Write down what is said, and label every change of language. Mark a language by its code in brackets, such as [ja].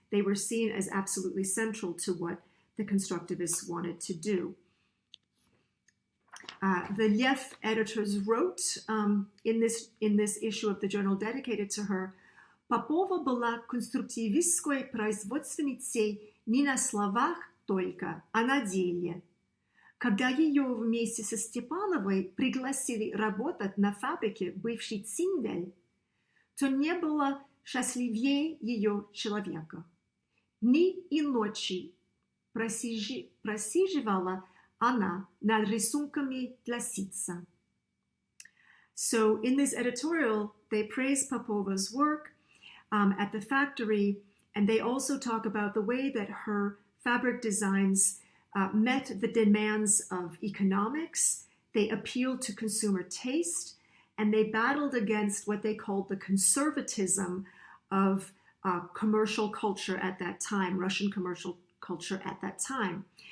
[en] They were seen as absolutely central to what the constructivists wanted to do. The Lev editors wrote in this issue of the journal dedicated to her, [ru] Попова была конструктивистской производственницей не на словах только, а на деле. Когда ее вместе со Степановой пригласили работать на фабрике бывший Циндель, то не было счастливее ее человека. Дни и ночи просиживала она над рисунками для ситца. [en] So in this editorial, they praise Popova's work at the factory, and they also talk about the way that her fabric designs met the demands of economics. They appealed to consumer taste, and they battled against what they called the conservatism of commercial culture at that time, Russian commercial culture at that time.